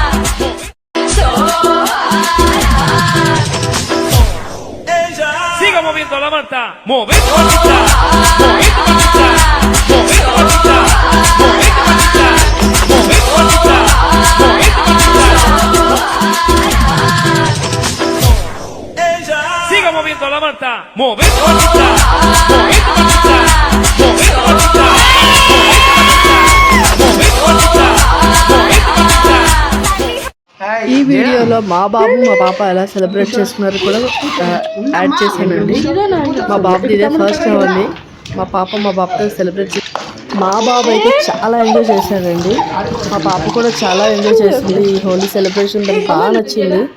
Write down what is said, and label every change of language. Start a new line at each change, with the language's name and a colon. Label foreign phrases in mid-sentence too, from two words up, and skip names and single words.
Spanish: Siga moviendo la manta, movete manita, movete manita, movete manita, movete manita, movete manita, movete manita. Siga moviendo la manta, movete manita, movete manita, movete manita, movete manita, movete manita.
Telugu: ఈ వీడియోలో మా బాబు మా పాప ఎలా సెలబ్రేట్ చేసుకున్నారో కూడా యాడ్ చేశానండి. మా బాబుది ఇదే ఫస్ట్ హోలీ. మా పాప మా బాబుతో సెలబ్రేట్ మా బాబు అయితే చాలా ఎంజాయ్ చేశాడండి. మా పాప కూడా చాలా ఎంజాయ్ చేసింది. ఈ హోలీ సెలబ్రేషన్ తనకు బాగా నచ్చింది.